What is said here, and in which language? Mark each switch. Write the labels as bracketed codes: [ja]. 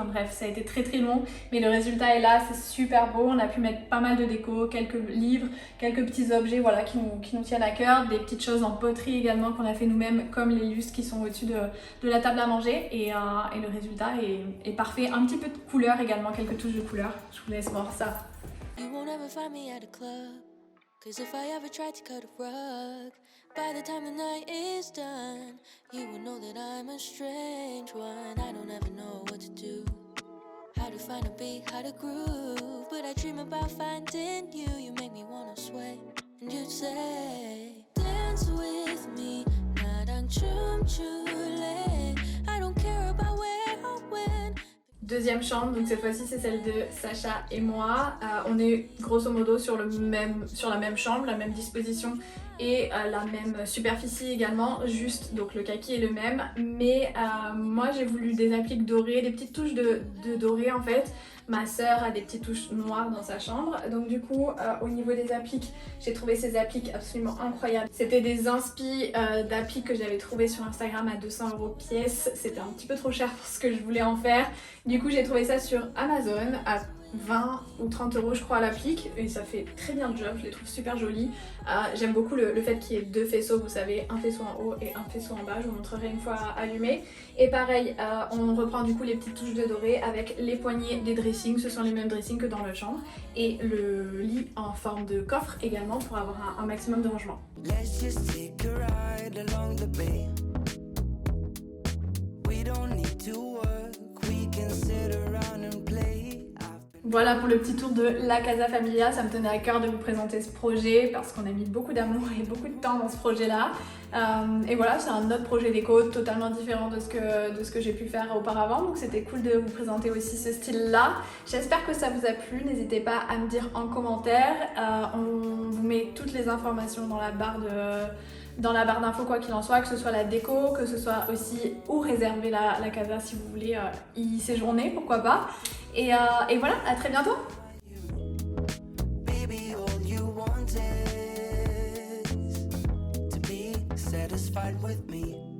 [fr] Enfin bref, ça a été très long. Mais le résultat est là, c'est super beau. On a pu mettre pas mal de déco, quelques livres, quelques petits objets voilà, qui nous tiennent à cœur. Des petites choses en poterie également qu'on a fait nous-mêmes, comme les lustres qui sont au-dessus de la table à manger. Et le résultat est parfait. Un petit peu de couleur également, quelques touches de couleur. Je vous laisse voir ça. [en] You won't ever find me at a club, 'cause if I ever tried to cut a rug, by the time the night is done, you will know that I'm a strange one. I don't ever know what to do, how to find a beat, how to groove, but I dream about finding you. You make me wanna sway, and you'd say, dance with me, [ko] 나랑 춤출래. [en] I don't care about where or when. [fr] Deuxième chambre, donc cette fois-ci c'est celle de Sacha et moi. On est grosso modo sur la même chambre, la même disposition et la même superficie également, juste donc le kaki est le même. Mais moi j'ai voulu des appliques dorées, des petites touches de doré en fait. Ma sœur a des petites touches noires dans sa chambre, donc du coup au niveau des appliques, j'ai trouvé ces appliques absolument incroyables. C'était des inspi d'appliques que j'avais trouvées sur Instagram à 200 € pièce. C'était un petit peu trop cher pour ce que je voulais en faire. Du coup j'ai trouvé ça sur Amazon à 20 ou 30 € je crois à l'applique et ça fait très bien le job, je les trouve super jolies. J'aime beaucoup le fait qu'il y ait deux faisceaux, vous savez, un faisceau en haut et un faisceau en bas, je vous montrerai une fois allumé. Et pareil, on reprend du coup les petites touches de doré avec les poignées des dressings, ce sont les mêmes dressings que dans la chambre. Et le lit en forme de coffre également pour avoir un maximum de rangement. [en] Let's just take a ride along the bay. We don't need to work, we can sit around and play. [fr] Voilà pour le petit tour de la Casa Familia, ça me tenait à cœur de vous présenter ce projet parce qu'on a mis beaucoup d'amour et beaucoup de temps dans ce projet-là. Et voilà, c'est un autre projet déco totalement différent de ce que j'ai pu faire auparavant, donc c'était cool de vous présenter aussi ce style-là. J'espère que ça vous a plu, n'hésitez pas à me dire en commentaire. On vous met toutes les informations dans la barre d'infos quoi qu'il en soit, que ce soit la déco, que ce soit aussi où réserver la casa si vous voulez y séjourner, pourquoi pas. Et voilà, à très bientôt. [en] Baby, all you want is to be satisfied with me.